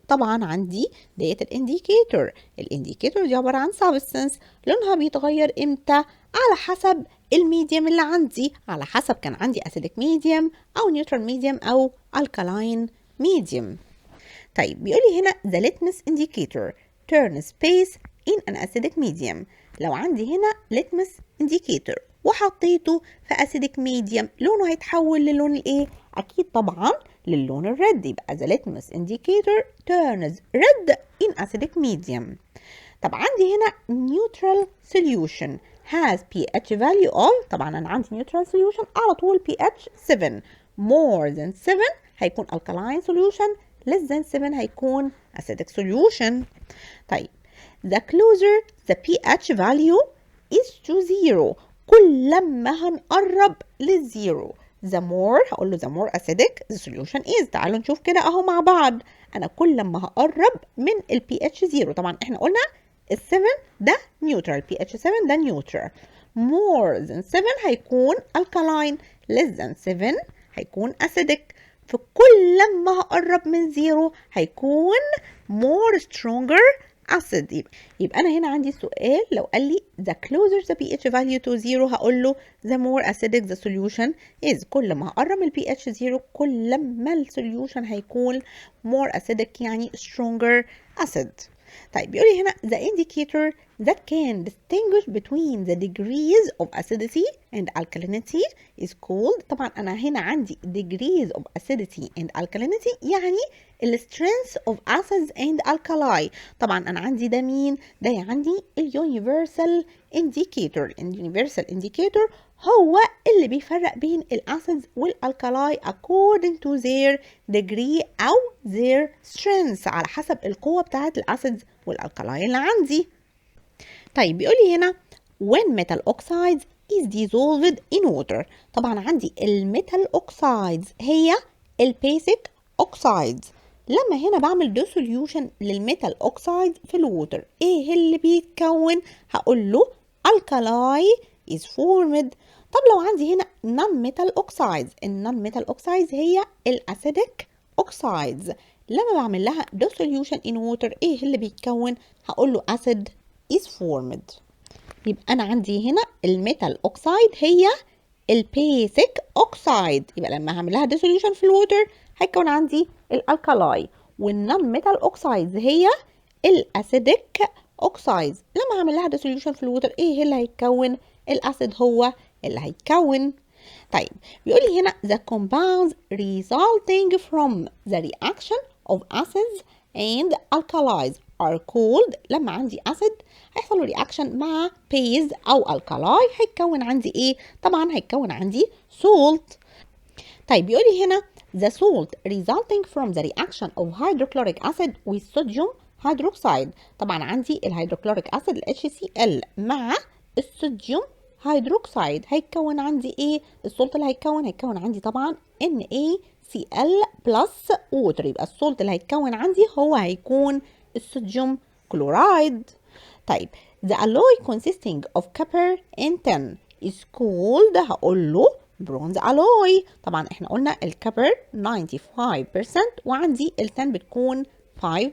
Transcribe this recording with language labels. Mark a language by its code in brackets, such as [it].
[ar] طبعا عندي ديت الانديكيتور. الانديكيتور دي عبارة عن substance لونها بيتغير امتى؟ على حسب الميديم اللي عندي، على حسب كان عندي acidic medium او neutral medium او alkaline medium. طيب بيقول لي هنا [en] the litmus indicator turn space in an acidic medium. [ar] لو عندي هنا litmus indicator وحطيته في acidic medium لونه هيتحول للون الايه؟ اكيد طبعا للون الريد، يبقى [en] the litmus indicator turns red in acidic medium. [ar] طب عندي هنا [en] neutral solution has pH value of. [ar] طبعا انا عندي neutral solution على طول pH 7 more than 7 هيكون alkaline solution، less than 7 هيكون acidic solution. طيب [en] the closer the pH value is to 0. [ar] كل ما هنقرب للزيرو [en] the more [ar] هقول له [en] the more acidic the solution is. [ar] تعالوا نشوف كده اهو مع بعض. انا كل ما هقرب من ال pH 0، طبعا احنا قلنا ال 7 ده neutral، pH 7 ده neutral. [en] more than 7 [ar] هيكون [en] alkaline، less than 7 هيكون acidic. [ar] فكل ما هقرب من 0 هيكون more stronger acid. يبقى أنا هنا عندي سؤال لو قال لي [en] the closer the pH value to 0 [ar] هقول له [en] the more acidic the solution is. [ar] كل ما هقرب من pH 0 كل ما السوليوشن هيكون more acidic يعني stronger acid. طيب بيقول لي هنا [en] the indicator that can distinguish between the degrees of acidity and alkalinity is called. [ar] طبعا أنا هنا عندي degrees of acidity and alkalinity يعني ال strength of acids and alkali. طبعا أنا عندي ده مين؟ ده عندي ال universal indicator. ال universal indicator هو اللي بيفرق بين الأسيدز والألكالاي according to their degree أو their strength، على حسب القوة بتاعت الأسيدز والألكالاي اللي عندي. طيب بيقول لي هنا [en] when metal oxides is dissolved in water. [ar] طبعا عندي الميتال اوكسايدز هي البيسك اوكسايدز. لما هنا بعمل ديسوليوشن للميتال اوكسايد في الووتر ايه اللي بيتكون؟ هقول له [en] alkali is formed. [ar] طب لو عندي هنا non metal oxides، النون metal oxides هي الاسيدك اوكسايدز. لما بعمل لها dissolution in water ايه اللي بيتكون؟ هقول له [en] acid is formed. [ar] يبقى انا عندي هنا الميتال اوكسايد هي البيسك اوكسايد، يبقى لما هعمل لها dissolution في الووتر هيكون عندي الالكالاي. والنون ميتال اوكسايدز هي الاسيدك اوكسايدز. لما هعمل لها dissolution في الووتر ايه اللي هيتكون؟ الاسيد هو اللي هيتكون. طيب بيقول لي هنا [en] the compounds resulting from the reaction of acids and alkalis are called. [ar] لما عندي acid هيحصل له reaction مع base او alkali هيتكون عندي ايه؟ طبعا هيتكون عندي salt. طيب بيقول لي هنا [en] the salt resulting from the reaction of hydrochloric acid with sodium hydroxide. [ar] طبعا عندي الهيدروكلوريك اسيد HCl مع الصوديوم هيدروكسيد هيتكون عندي ايه؟ السولت اللي هيتكون عندي طبعا NaCl بلس ووتر. يبقى السولت اللي هيتكون عندي هو هيكون الصوديوم كلورايد. طيب [en] The alloy consisting of copper and tin is called [ar] هقول له [en] bronze alloy. [ar] طبعا احنا قلنا الكبر 95% وعندي التن بتكون 5%.